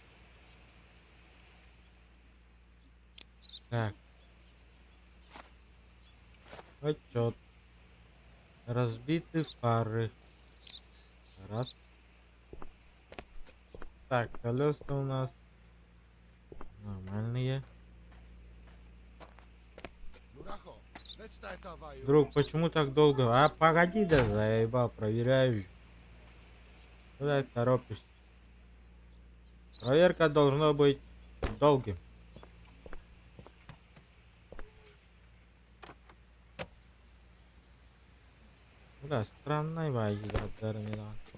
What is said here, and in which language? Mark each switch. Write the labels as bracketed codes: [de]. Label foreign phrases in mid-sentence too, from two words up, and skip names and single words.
[ru] Так. Отчет. Разбиты фары. Раз. Так, колеса у нас нормальные. Luracho, leć ta etawaju. Друг, почему так долго? А, погоди, да заебал, проверяю. Куда ты торопишься? Проверка должна быть долгим. Да, странная вайна.